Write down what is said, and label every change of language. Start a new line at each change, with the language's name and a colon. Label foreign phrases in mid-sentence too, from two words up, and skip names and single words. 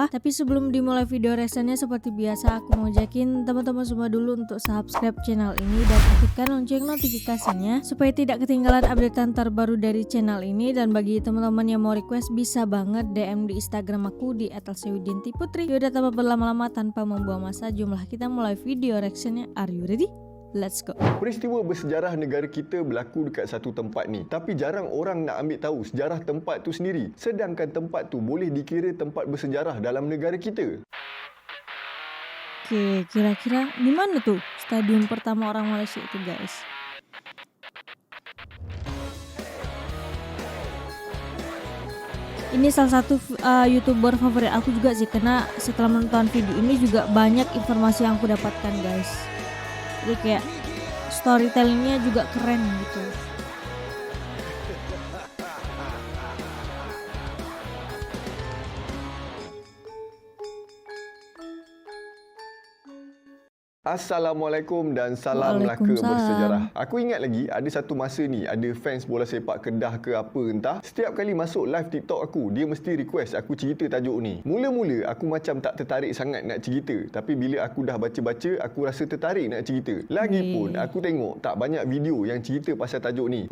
Indonesian: Tapi sebelum dimulai video reactionnya, seperti biasa aku mau ajakin teman-teman semua dulu untuk
English: subscribe channel
Indonesian: ini dan aktifkan lonceng notifikasinya supaya tidak ketinggalan updatean terbaru dari channel ini. Dan bagi teman-teman yang mau request bisa banget DM di Instagram aku di @elsawidiantiputri. Yaudah, tanpa berlama-lama, tanpa membuang masa, jumlah kita mulai video reactionnya.
English: Are you ready? Let's go.
Malay: Peristiwa bersejarah negara kita berlaku dekat satu tempat ni, tapi jarang orang nak ambil tahu sejarah tempat tu sendiri. Sedangkan tempat tu boleh dikira tempat bersejarah dalam negara kita.
Indonesian: Oke, kira-kira di mana tuh stadium pertama orang Malaysia itu, guys? Ini salah satu YouTuber favorit aku juga sih, karena setelah menonton video ini juga banyak informasi yang aku dapatkan, guys. Jadi kayak storytellingnya juga keren gitu.
Malay: Assalamualaikum dan salam Melaka bersejarah. Aku ingat lagi ada satu masa ni ada fans bola sepak Kedah ke apa entah, setiap kali masuk live TikTok aku, dia mesti request aku cerita tajuk ni. Mula-mula aku macam tak tertarik sangat nak cerita, tapi bila aku dah baca-baca aku rasa tertarik nak cerita. Lagipun aku tengok tak banyak video yang cerita pasal tajuk ni.